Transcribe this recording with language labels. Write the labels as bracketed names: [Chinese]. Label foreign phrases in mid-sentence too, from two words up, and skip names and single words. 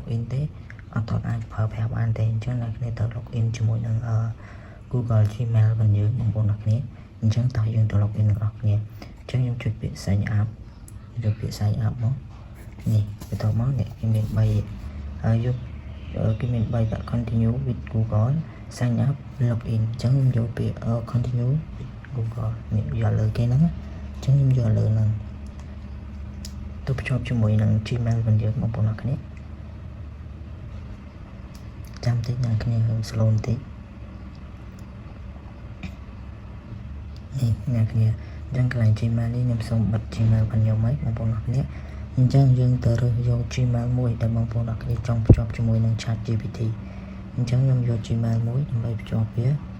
[Khmer] in ទេអត់អាចប្រើប្រាស់បានទេអញ្ចឹងអ្នកគ្នាត្រូវ [English] log in [Khmer] ជាមួយនឹងGoogle Gmail របស់យើងបងប្អូនអ្នកគ្នាអញ្ចឹងតោះយើងទៅ [English] log in [Khmer] ទាំងអស់គ្នាអញ្ចឹងខ្ញុំចុចពាក្យ [English] sign up [Khmer] យកពាក្យ [English] sign up [Khmer] មកនេះបន្ទាប់មកអ្នកគេមាន3ហើយយកគេមាន3ដាក់ [English] continue with Google sign up log in [Khmer] អញ្ចឹងខ្ញុំយកពាក្យ [English] continue with Google [Khmer] នេះយកលើគេហ្នឹងអញ្ចឹងខ្ញុំយកលើហ្នឹងទៅភ្ជាប់ជាមួយនឹង Gmail របស់យើងបងប្អូនអ្នកគ្នា ចាំតិចអ្នកគ្នាhơi slow បន្តិចនេះអ្នកគ្នាអញ្ចឹងកន្លែង Gmail នេះខ្ញុំសូមបិទ Gmail របស់ខ្ញុំហើយបងប្អូនអ្នកគ្នាអញ្ចឹងយើងទៅរើសយក Gmail មួយដែលបងប្អូនអ្នកគ្នាចង់ភ្ជាប់ជាមួយនឹង ChatGPT អញ្ចឹងខ្ញុំយក Gmail មួយដើម្បីភ្ជាប់វា